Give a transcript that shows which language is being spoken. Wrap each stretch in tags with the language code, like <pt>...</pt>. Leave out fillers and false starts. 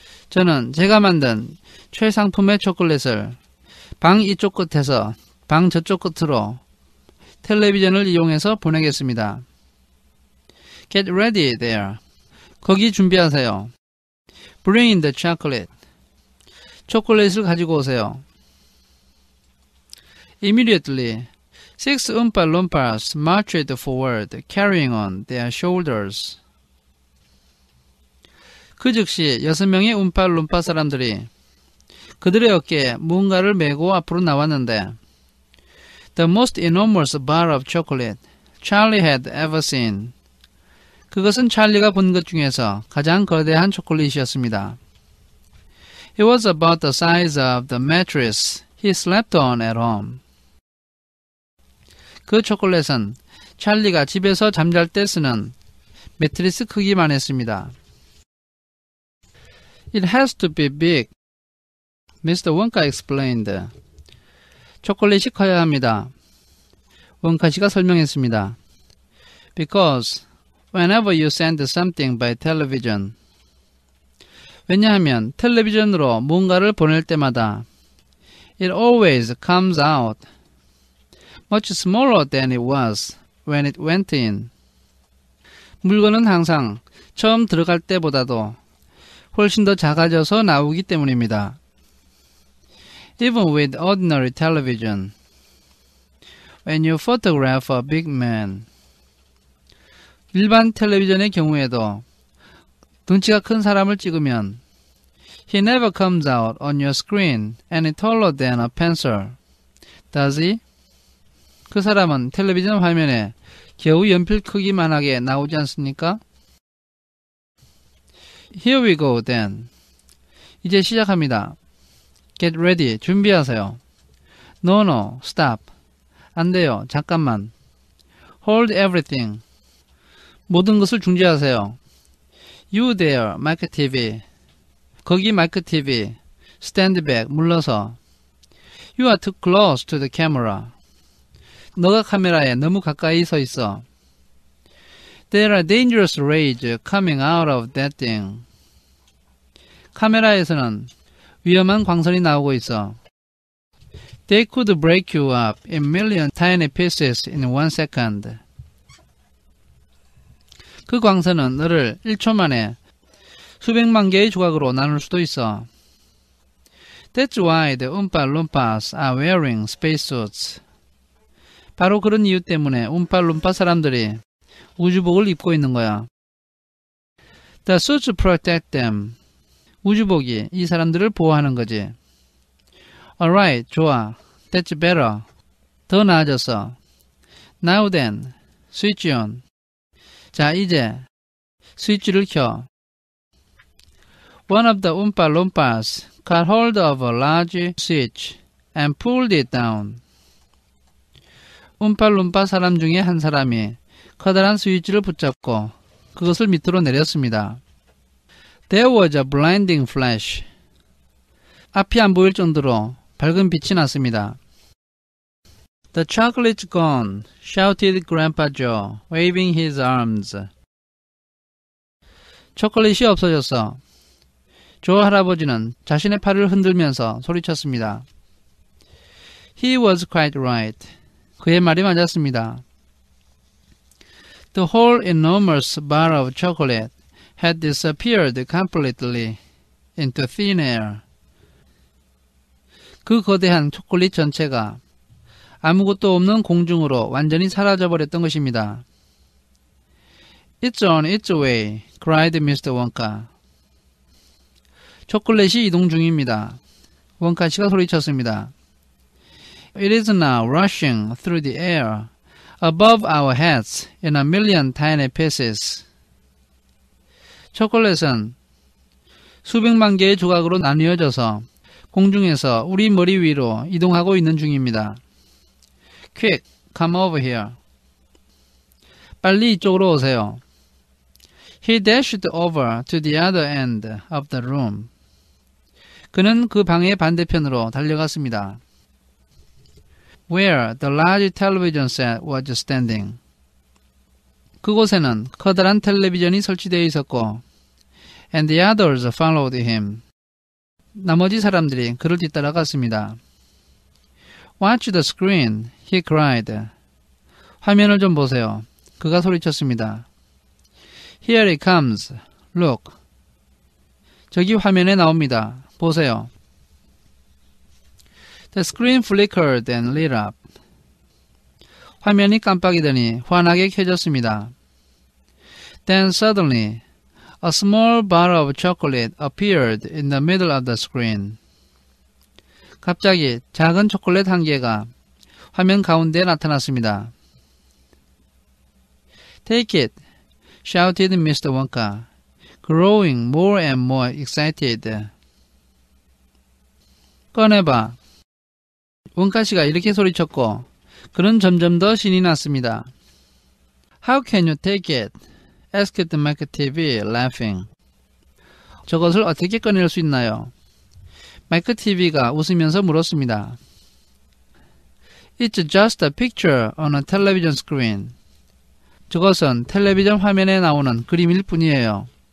<ko>저는 제가 만든 최상품의 초콜릿을 방 이쪽 끝에서 방 저쪽 끝으로 텔레비전을 이용해서 보내겠습니다.</ko> <en>Get ready there.</en> <ko>거기 준비하세요.</ko> <en>Bring in the chocolate.</en> <ko>초콜릿을 가지고 오세요.</ko> <en>Immediately, 6 Oompa Loompas marched forward, carrying on their shoulders.</en> <ko>그 즉시 6명의 움팔룸파 사람들이 그들의 어깨에 무언가를 메고 앞으로 나왔는데</ko> <en>The most enormous bar of chocolate Charlie had ever seen.</en> <ko>그것은 찰리가 본 것 중에서 가장 거대한 초콜릿이었습니다.</ko> <en>It was about the size of the mattress he slept on at home.</en> <ko>그 초콜릿은 찰리가 집에서 잠잘 때 쓰는 매트리스 크기만 했습니다.</ko> <en>It has to be big, Mr. Wonka explained.</en> <ko>초콜릿이 커야 합니다. 원카 씨가 설명했습니다.</ko> <en>Because whenever you send something by television,</en> <ko>왜냐하면 텔레비전으로 뭔가를 보낼 때마다</ko> <en>it always comes out much smaller than it was when it went in.</en> <ko>물건은 항상 처음 들어갈 때보다도 훨씬 더 작아져서 나오기 때문입니다.</ko> <en>Even with ordinary television, when you photograph a big man,</en> <ko>일반 텔레비전의 경우에도 덩치가 큰 사람을 찍으면</ko> <en>he never comes out on your screen any taller than a pencil, does he?</en> <ko>그 사람은 텔레비전 화면에 겨우 연필 크기만하게 나오지 않습니까?</ko> <en>Here we go then.</en> <ko>이제 시작합니다.</ko> <en>Get ready.</en> <ko>준비하세요.</ko> <en>No, no. Stop.</en> <ko>안 돼요. 잠깐만.</ko> <en>Hold everything.</en> <ko>모든 것을 중지하세요.</ko> <en>You there, 마이크 TV.</en> <ko>거기 마이크 TV.</ko> <en>Stand back.</en> <ko>물러서.</ko> <en>You are too close to the camera.</en> <ko>너가 카메라에 너무 가까이 서 있어.</ko> <en>There are dangerous rays coming out of that thing.</en> <ko>카메라에서는 위험한 광선이 나오고 있어.</ko> <en>They could break you up in million tiny pieces in 1 second.</en> <ko>그 광선은 너를 1초 만에 수백만 개의 조각으로 나눌 수도 있어.</ko> <en>That's why the Oompa Loompas are wearing spacesuits.</en> <ko>바로 그런 이유 때문에 움팔룸파 사람들이 우주복을 입고 있는 거야.</ko> <en>The suits protect them.</en> <ko>우주복이 이 사람들을 보호하는 거지.</ko> <en>Alright,</en> <ko>좋아.</ko> <en>That's better.</en> <ko>더 나아졌어.</ko> <en>Now then, switch on.</en> <ko>자, 이제 스위치를 켜.</ko> <en>One of the Oompa Loompas got hold of a large switch and pulled it down.</en> <ko>움팔룸파 사람 중에 한 사람이 커다란 스위치를 붙잡고 그것을 밑으로 내렸습니다.</ko> <en>There was a blinding flash.</en> <ko>앞이 안 보일 정도로 밝은 빛이 났습니다.</ko> <en>The chocolate's gone, shouted Grandpa Joe, waving his arms.</en> <ko>초콜릿이 없어졌어. 조 할아버지는 자신의 팔을 흔들면서 소리쳤습니다.</ko> <en>He was quite right.</en> <ko>그의 말이 맞았습니다.</ko> <en>The whole enormous bar of chocolate had disappeared completely into thin air.</en> <ko>그 거대한 초콜릿 전체가 아무것도 없는 공중으로 완전히 사라져버렸던 것입니다.</ko> <en>It's on its way, cried Mr. Wonka.</en> <ko>초콜릿이 이동 중입니다. 원카 씨가 소리쳤습니다.</ko> <en>It is now rushing through the air above our heads in a million tiny pieces.</en> <ko>초콜릿은 수백만 개의 조각으로 나뉘어져서 공중에서 우리 머리 위로 이동하고 있는 중입니다.</ko> <en>Quick, come over here.</en> <ko>빨리 이쪽으로 오세요.</ko> <en>He dashed over to the other end of the room.</en> <ko>그는 그 방의 반대편으로 달려갔습니다.</ko> <en>Where the large television set was standing.</en> <ko>그곳에는 커다란 텔레비전이 설치되어 있었고,</ko> <en>and the others followed him.</en> <ko>나머지 사람들이 그를 뒤따라갔습니다.</ko> <en>Watch the screen, he cried.</en> <ko>화면을 좀 보세요. 그가 소리쳤습니다.</ko> <en>Here it comes. Look.</en> <ko>저기 화면에 나옵니다. 보세요.</ko> <en>The screen flickered and lit up.</en> <ko>화면이 깜빡이더니 환하게 켜졌습니다.</ko> <en>Then suddenly, a small bar of chocolate appeared in the middle of the screen.</en> <ko>갑자기 작은 초콜릿 한 개가 화면 가운데에 나타났습니다.</ko> <en>Take it. shouted Mr. Wonka, growing more and more excited.</en> <ko>꺼내봐. 원카씨가 이렇게 소리쳤고 그는 점점 더 신이 났습니다.</ko> <en>How can you take it? asked Mike TV, laughing.</en> <ko>저것을 어떻게 꺼낼 수 있나요? 마이크 TV가 웃으면서 물었습니다.</ko> <en>It's just a picture on a television screen.</en> <ko>저것은 텔레비전 화면에 나오는 그림일 뿐이에요.</ko>